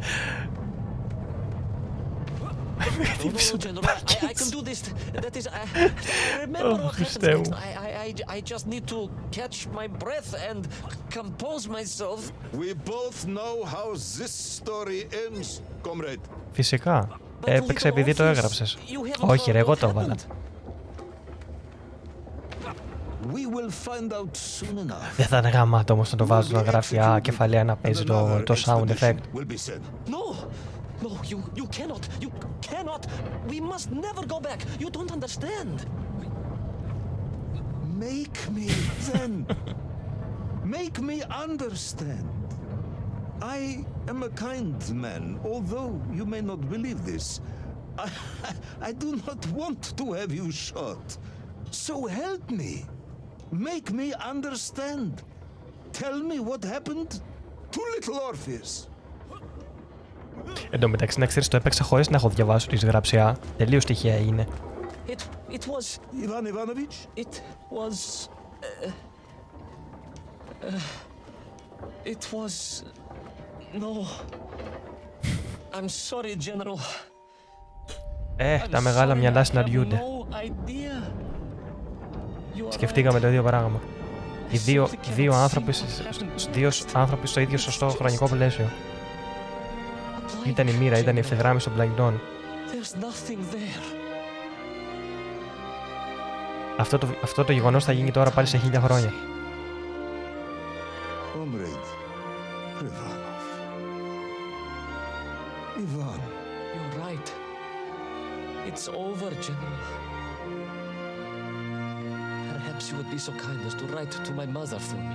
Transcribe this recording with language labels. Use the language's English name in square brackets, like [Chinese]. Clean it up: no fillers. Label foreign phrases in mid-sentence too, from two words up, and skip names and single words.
[English] No, General, I can do this. That is, I remember what happens next. I just need to catch my breath and compose myself. We both know how this story ends, comrade. [Greek] Φυσικά. Έπαιξε επειδή το έγραψες. Όχι ρε, εγώ το έβαλα. [English] We will find out soon enough. [Greek] Δεν θα είναι γαμάτο όμως να το βάζω να γράφει κεφαλαία να παίζει το [English] sound effect. No, you cannot. We must never go back. You don't understand. Make me then. Make me understand. I am a kind man, although you may not believe this. I do not want to have you shot. So help me. Make me understand. Tell me what happened to little Orpheus. [Greek] Εν τω μεταξύ, να ξέρεις, το έπαιξα χωρίς να έχω διαβάσει τη γραψιά. Τελείως τυχαία είναι. [English] It was... Ivan Ivanovich? It was... It was... No. I'm sorry, General. [Greek] Τα μεγάλα μυαλά συναντιούνται. Σκεφτήκαμε το ίδιο πράγμα. Οι δύο άνθρωποι στο ίδιο σωστό χρονικό πλαίσιο. Ήταν η μοίρα, ήταν η ευθυγράμμιση των πλανητών. Αυτό το γεγονός θα γίνει τώρα πάλι σε 1000 χρόνια. [English] Comrade Privalov. Ivan. You're right. It's over, General. Perhaps you would be so kind as to write to my mother for me.